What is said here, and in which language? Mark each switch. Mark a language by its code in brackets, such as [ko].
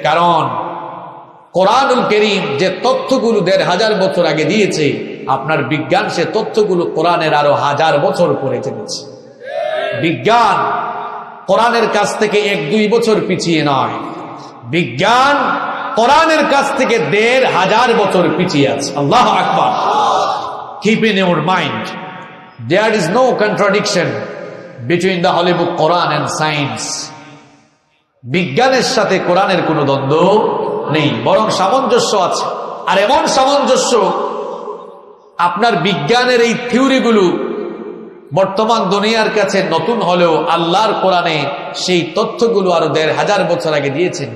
[bn] কারণ কোরআনুল কারীম যে তথ্যগুলো ১৫০০ বছর আগে দিয়েছে, আপনার বিজ্ঞান সে তথ্যগুলো কোরআনের আরো ১০০০ বছর পরে জেনেছে। বিজ্ঞান কোরআনের কাছ থেকে ১-২ বছর পিছিয়ে নয়, বিজ্ঞান কোরআনের কাছ থেকে ১৫০০ বছর পিছিয়ে আছে। আল্লাহু আকবার। [en] Keep in your mind, there is no contradiction between the Holy Book Quran and science. [bn] বিজ্ঞানের সাথে কোরআনের কোনো দ্বন্দ্ব নেই, বরং সামঞ্জস্য আছে। আর এমন সামঞ্জস্য, আপনার বিজ্ঞানের এই থিওরিগুলো বর্তমান দুনিয়ার কাছে নতুন হলেও আল্লাহর কোরআনে সেই তথ্যগুলো আরো ১৫০০ বছর আগে দিয়েছেন।